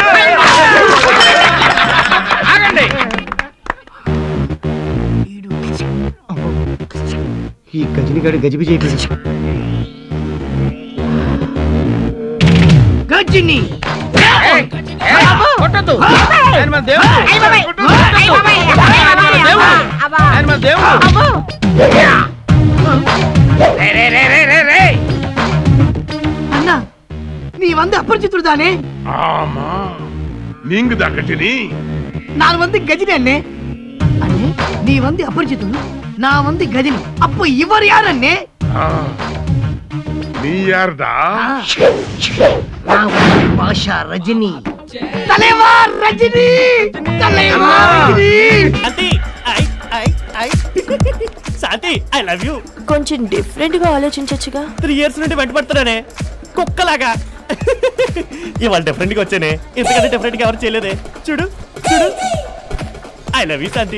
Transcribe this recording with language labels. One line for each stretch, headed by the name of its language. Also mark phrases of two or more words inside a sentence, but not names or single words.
Telugu: ఆగండి. ఈ గజనిగాడు గజిబి చేయించి గజిని కొట్టద్దు.
Tamil: அண்ணா நீ வந்து அபரிச்சித்துடு தானே? ஆமா, நீங்க தான் கஜினி. நான் வந்து கஜினி அண்ணே. அண்ணே நீ வந்து அபரிச்சித்துடு, நான் வந்து கஜினி. அப்ப இவர் யார் அண்ணே? நீ யார்டா? நான் வந்து பாஷா ரஜினி. தலைவர் ரஜினி, தலைவர் ரஜினி.
Telugu: శాంతి
English: I love you.
Telugu: కొంచెం డిఫరెంట్ గా ఆలోచించొచ్చుగా. 3 years నుండి వెంటబడుతున్నానే కుక్కలాగా. ఇవాళ డిఫరెంట్ గా వచ్చానే, ఇంతకంటే డిఫరెంట్ గా ఎవరు చేయలేదే. చూడు చూడు,
English: I love you
Telugu: శాంతి.